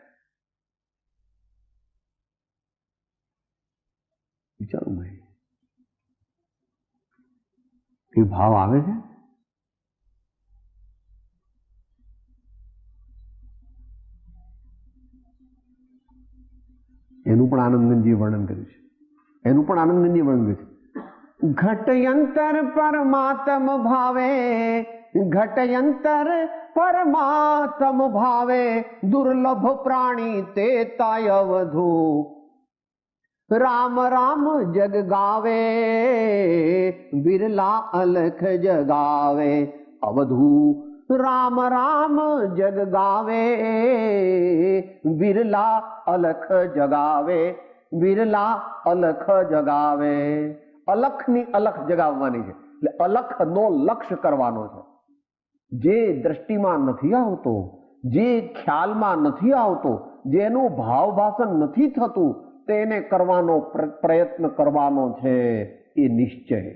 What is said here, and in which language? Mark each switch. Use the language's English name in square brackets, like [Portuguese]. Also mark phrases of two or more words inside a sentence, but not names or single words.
[Gujarati] વિચારું ભાઈ, એ ભાવ આવે છે. એનું પણ આનંદજી વર્ણન કર્યું છે, એનું પણ આનંદજી વર્ણન કર્યું છે. [Hindi] घटयंतर परमात्म भावे, घटयंतर परमात्म भावे, दुर्लभ प्राणी ते तायवधु. राम राम जग गावे, बिरला अलख जगावे अवधू. राम राम जग गावे, बिरला अलख जगावे, बिरला अलख जगावे. [Gujarati] અલખની અલખ જગાવવાની છે, એટલે અલખનો લક્ષ્ય કરવાનો છે. જે દ્રષ્ટિમાં નથી આવતો, જે ખ્યાલમાં નથી આવતો, જેનું ભાવ ભાષણ નથી થતું, તેને કરવાનો પ્રયત્ન કરવાનો છે એ નિશ્ચય.